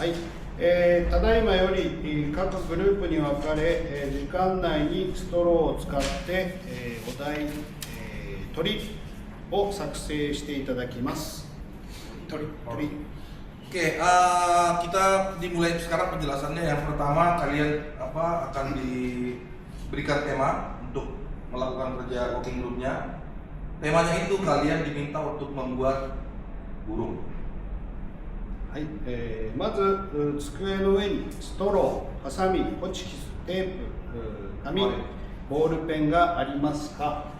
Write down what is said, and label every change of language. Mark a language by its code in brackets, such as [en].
[ja] はい、ただいまより各グループに分かれ、時間内にストローを使って、お題、鳥を作成していただきます。鳥。 [id] Oke, kita dimulai sekarang penjelasannya. Yang pertama, kalian akan diberikan tema untuk melakukan kerja working groupnya. Temanya itu kalian diminta untuk membuat burung. [ja] はい、まず机の上にストロー、ハサミ、ホチキス、テープ、紙、ボールペンがありますか？